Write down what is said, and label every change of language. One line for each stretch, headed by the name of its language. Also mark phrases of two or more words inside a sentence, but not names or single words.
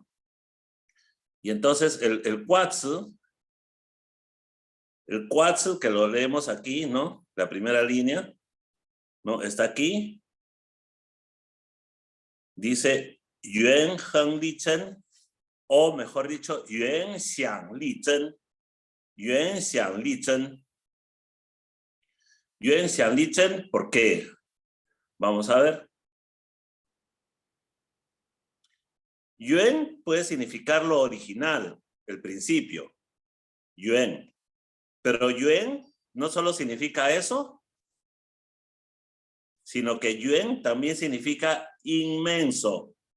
Spanish: Y entonces el Quatsu, que lo leemos aquí, ¿no? La primera línea, ¿no? Está aquí, dice
Chinese: 元亨利贞,
Spanish: o mejor dicho,
Chinese: 元亨利贞. 元亨利贞. 元亨利贞,
Spanish: ¿por qué? Vamos a ver. Yuan puede significar lo original, el principio. Yuan. Pero Yuan no solo significa eso, sino que Yuan también significa inmenso.